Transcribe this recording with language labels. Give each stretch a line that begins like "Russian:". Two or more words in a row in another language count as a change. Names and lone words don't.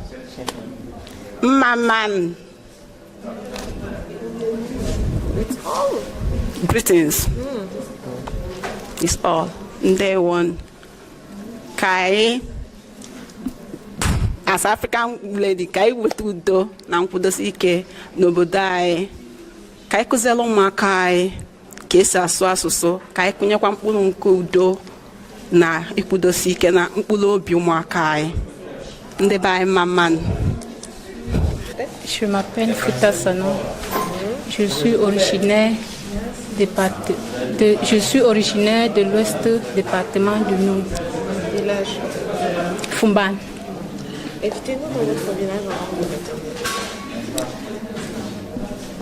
French: Maman.
English: It's all. Greetings. It's all.
Igbo: Ndewon. Kai.
English: As African lady,
Igbo: kai wetudo na nkwudosi ike n'obodo anyị. Kai kụzielu ụmụaka anyị ka esi asụ asụsụ, kai kụnyekwa mkpụrụ nke udo na ikwudosi ike na mkpụrụ obi ụmụaka anyị. Ndị be anyị maman.
French: Je m'appelle Fouta Sanon. Je suis originaire de l'ouest département du Nord. Village. Fumban. Invitez-nous dans votre village en langue maternelle.